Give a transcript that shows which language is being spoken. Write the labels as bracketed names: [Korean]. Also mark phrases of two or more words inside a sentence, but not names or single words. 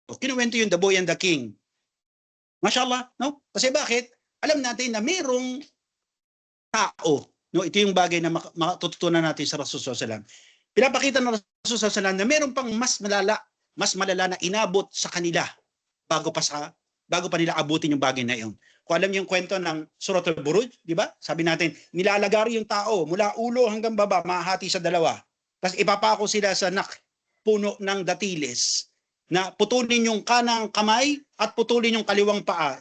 [Filipino] Kinuwento yung The Boy and the King. Mashallah, no? Kasi bakit? Alam natin na merong tao, no? Ito yung bagay na matututunan natin sa Rasul [Arabic] صلى الله عليه وسلم. [Filipino] Pinapakita ng Rasul [Arabic] صلى الله عليه وسلم [Filipino] na meron pang mas malala na inabot sa kanila bago pa nila abutin yung bagay na iyon. Kung alam niyo yung kwento ng Suratul Buruj, di ba? Sabi natin, nilalagari yung tao mula ulo hanggang baba, mahati sa dalawa. Tapos ipapako sila sa puno ng datiles na putulin yung kanang kamay at putulin yung kaliwang paa.